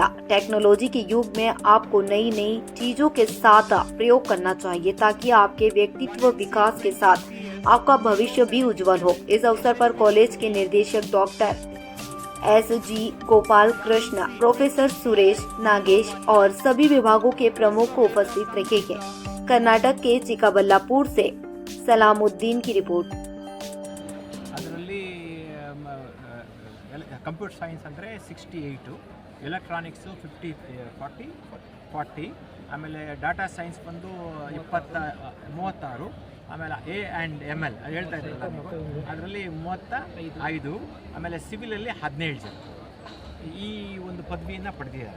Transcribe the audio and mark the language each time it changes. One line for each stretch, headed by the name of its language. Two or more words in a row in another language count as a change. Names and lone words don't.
Hindi: टेक्नोलॉजी के युग में आपको नई नई चीजों के साथ प्रयोग करना चाहिए ताकि आपके व्यक्तित्व विकास के साथ आपका भविष्य भी उज्जवल हो। इस अवसर पर कॉलेज के निर्देशक डॉक्टर SG गोपाल कृष्ण, प्रोफेसर सुरेश नागेश और सभी विभागों के प्रमुख उपस्थित रहे हैं। कर्नाटक के चिक्काबल्लापुर से सलामुद्दीन की रिपोर्ट।
English: computer science
Kannada: ಅಂದರೆ 68, ಎಲೆಕ್ಟ್ರಾನಿಕ್ಸು 40, ಆಮೇಲೆ
English: data science
Kannada: ಬಂದು 36, ಆಮೇಲೆ A&ML ಅದು ಹೇಳ್ತಾ ಇದ್ದೀರಲ್ಲ ನೀವು, ಅದರಲ್ಲಿ 35, ಆಮೇಲೆ ಸಿವಿಲಲ್ಲಿ 17 ಜನ ಈ ಒಂದು ಪದವಿಯನ್ನು ಪಡೆದಿದ್ದಾರೆ.